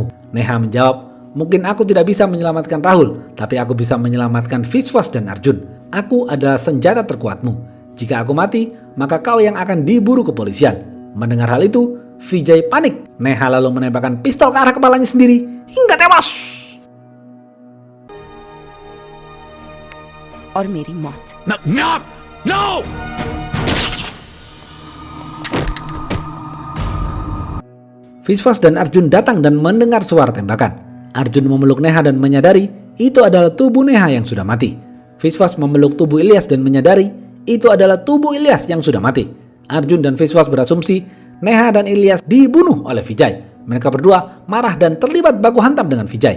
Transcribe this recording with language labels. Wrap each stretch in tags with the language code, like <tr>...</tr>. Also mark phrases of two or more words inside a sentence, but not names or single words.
<id>Neha menjawab, "Mungkin aku tidak bisa menyelamatkan Rahul, tapi aku bisa menyelamatkan Viswas dan Arjun. Aku adalah senjata terkuatmu. Jika aku mati, maka kau yang akan diburu kepolisian." Mendengar hal itu, Vijay panik. Neha lalu menembakkan pistol ke arah kepalanya sendiri hingga tewas.</id> <hi>और मेरी मौत।</hi> <en>No! No! No!</en> <id>Viswas dan Arjun datang dan mendengar suara tembakan. Arjun memeluk Neha dan menyadari itu adalah tubuh Neha yang sudah mati. Viswas memeluk tubuh Ilyas dan menyadari itu adalah tubuh Ilyas yang sudah mati. Arjun dan Viswas berasumsi Neha dan Ilyas dibunuh oleh Vijay. Mereka berdua marah dan terlibat baku hantam dengan Vijay.</id>